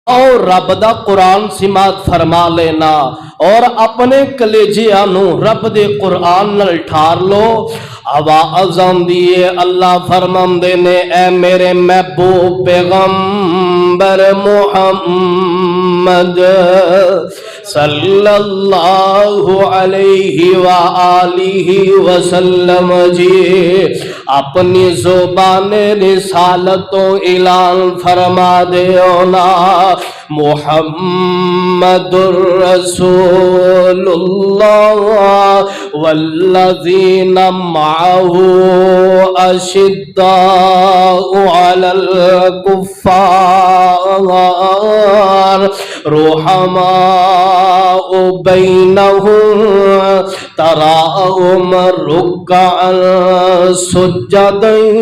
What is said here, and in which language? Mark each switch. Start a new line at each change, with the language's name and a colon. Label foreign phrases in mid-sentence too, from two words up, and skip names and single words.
Punjabi: اور رب دا قرآن سماعت فرما لینا اور اپنے کلیجیاں نوں رب دے قرآن نال ٹھار لو. آواز آندی ہے اللہ فرماندے نے اے میرے محبوب پیغمبر محمد
Arabic: صلى الله عليه وآله وسلم
Punjabi: جی اپنی زبان رسالتوں اعلان فرما دے نا मुहम्मदुर
Arabic: رسول الله والذين معه أشداء على الكفار رحماء بينهم تراهم ركعا سجدا